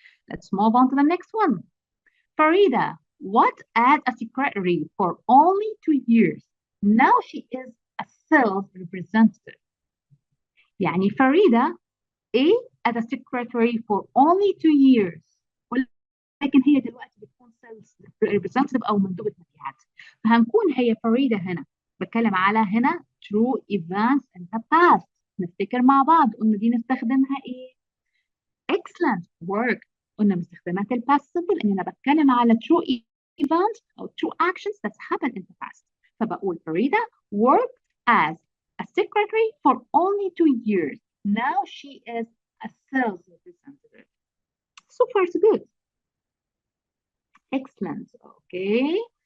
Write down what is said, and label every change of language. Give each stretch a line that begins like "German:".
English: Let's move on to the next one. Farida, what as a secretary for only 2 years. Now she is a sales representative. يعني فريدة as a secretary for only 2 years.
Arabic: ولكن هي دلوقتي بتكون sales representative أو مندوبة مبيعات. فهنكون هي فريدة هنا. بتكلم على هنا
English: true events in the past.
Arabic: نفتكر مع بعض قلنا دي نستخدمها
English: Excellent work.
Arabic: قلنا من استخدامات ال
English: past simple
Arabic: إن أنا بتكلم على
English: true event أو true actions that happen in the past. فبقول فريدة worked as a secretary for only 2 years. Now she is a sales representative. So far so good. Excellent. Okay.